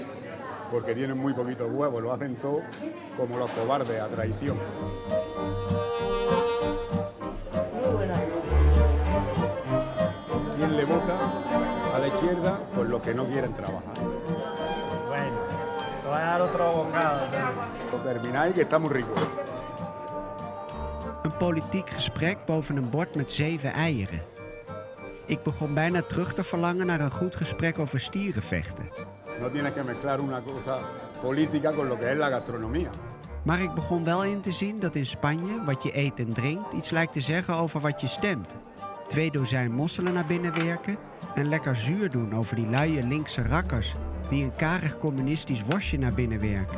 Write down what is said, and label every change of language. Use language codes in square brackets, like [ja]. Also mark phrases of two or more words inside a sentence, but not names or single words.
[es] Porque tienen muy poquitos huevos, lo hacen todo como los cobardes, a traición. ¿Quién le vota a la izquierda? Pues los que no quieren trabajar. Bueno, te voy a dar otro bocado. Lo termináis, que está muy rico. [nl] Een politiek gesprek boven een bord met 7 eieren. Ik begon bijna terug te verlangen naar een goed gesprek over stierenvechten. [es] No tienes que mezclar una cosa política con lo que es la gastronomía. [nl] Maar ik begon wel in te zien dat in Spanje wat je eet en drinkt iets lijkt te zeggen over wat je stemt. 2 dozijn mosselen naar binnen werken en lekker zuur doen over die luie linkse rakkers die een karig communistisch worstje naar binnen werken.